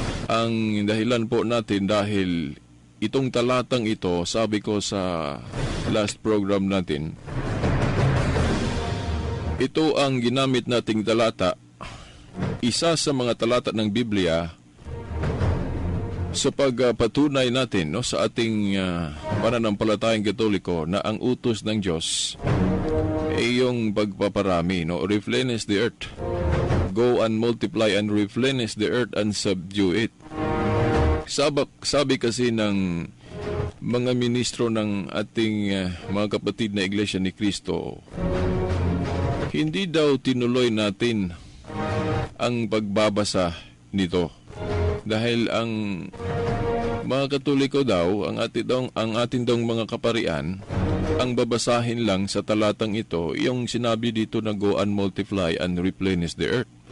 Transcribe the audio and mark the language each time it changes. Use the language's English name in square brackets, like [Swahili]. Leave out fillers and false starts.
[Filipino] Ang dahilan po natin dahil itong talatang ito, sabi ko sa last program natin, ito ang ginamit nating talata, isa sa mga talata ng Biblia sa pagpatunay natin, no, sa ating pananampalatayang Katoliko na ang utos ng Diyos ay yung pagpaparami, no, [English] replenish the earth. Go and multiply and replenish the earth and subdue it. [Filipino] Sabi kasi ng mga ministro ng ating mga kapatid na Iglesia ni Cristo, hindi daw tinuloy natin ang pagbabasa nito. Dahil ang mga Katoliko daw, ang ating daw mga kaparian, ang babasahin lang sa talatang ito, yung sinabi dito na [English] go and multiply and replenish the earth.